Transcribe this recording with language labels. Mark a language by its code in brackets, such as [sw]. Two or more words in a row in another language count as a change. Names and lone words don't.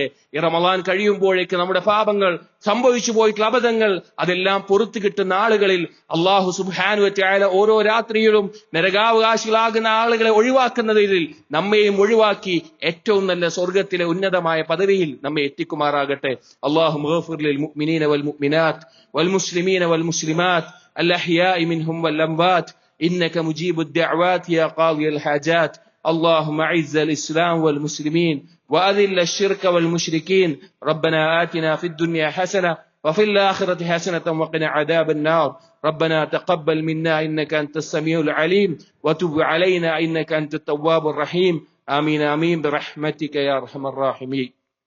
[ml] ഈ റമളാൻ കഴിയുമ്പോഴേക്ക് നമ്മുടെ പാപങ്ങൾ, സംഭവിച്ചു പോയിട്ടുള്ള അബദ്ധങ്ങൾ, അതെല്ലാം പൊറുത്തു കിട്ടുന്ന ആളുകളിൽ [ar] الله سبحانه وتعالى [ml] ഓരോ രാത്രിയിലും നരകാവകാശികളാകുന്ന ആളുകളെ ഒഴിവാക്കുന്നതിൽ നമ്മെയും ഒഴിവാക്കി ഏറ്റവും നല്ല സ്വർഗത്തിലെ ഉന്നതമായ പദവിയിൽ നമ്മെ എത്തിക്കുമാറാകട്ടെ. [ar] اللهم اغفر للمؤمنين والمؤمنات والمسلمين والمسلمات الأحياء منهم والأموات إنك مجيب الدعوات يا قاضي الحاجات. اللهم أعز الإسلام والمسلمين وأذل الشرك والمشركين ربنا آتنا في الدنيا حسنة وفي الآخرة حسنة وقنا عذاب النار ربنا تقبل منا إنك أنت السميع العليم وتب علينا إنك أنت التواب الرحيم آمين آمين برحمتك يا أرحم الراحمين.